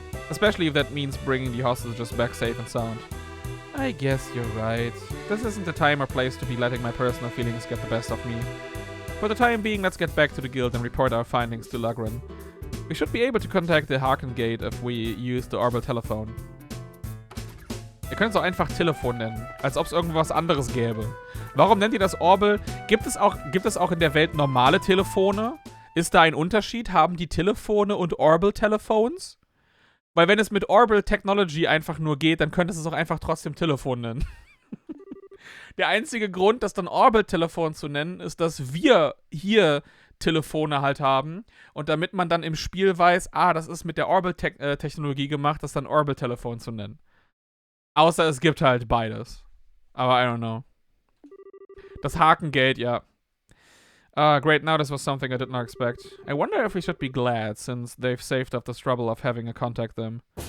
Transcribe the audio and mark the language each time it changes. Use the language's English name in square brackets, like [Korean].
[English] Especially if that means bringing the hostages back safe and sound. I guess you're right. This isn't the time or place to be letting my personal feelings get the best of me. For the time being, let's get back to the guild and report our findings to Lagran. We should be able to contact the Gate if we use the orbital telephone. [German] Ihr könnt es auch einfach Telefon nennen, als ob es irgendwas anderes gäbe. Warum nennt ihr das Orbital? Gibt es auch in der Welt normale Telefone? Ist da ein Unterschied? Haben die Telefone und Orbital-Telefons? Weil wenn es mit Orbital Technology einfach nur geht, dann könntest du es auch einfach trotzdem Telefon nennen. Der einzige Grund, das dann Orbital-Telefon zu nennen, ist, dass wir hier Telefone halt haben. Und damit man dann im Spiel weiß, das ist mit der Orbital-Technologie gemacht, das dann Orbital-Telefon zu nennen. Außer es gibt halt beides. Aber [English] I don't know. [German] Das Gate, ja. [English] Great, now this was something I did not expect. I wonder if we should be glad, since they've saved us the trouble of having to contact them.